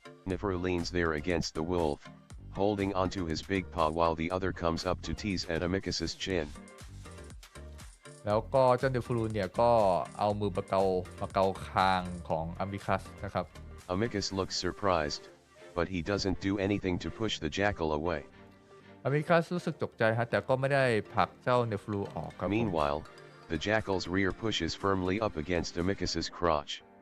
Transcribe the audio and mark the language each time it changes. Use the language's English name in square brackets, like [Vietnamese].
[English] Neferu leans there against the wolf, holding onto his big paw while the other comes up to tease at Amicus's chin. [Thai] แล้วก็เจ้าเนฟรูเนี่ยก็เอามือมาเกาคางของอามิคัสนะครับ [English] Amicus looks surprised, but he doesn't do anything to push the jackal away. [Thai] อามิคัสรู้สึกตกใจฮะแต่ก็ไม่ได้ผลักเจ้าเนฟรูออกครับ [English] Meanwhile, the jackal's rear pushes firmly up against Amicus's crotch.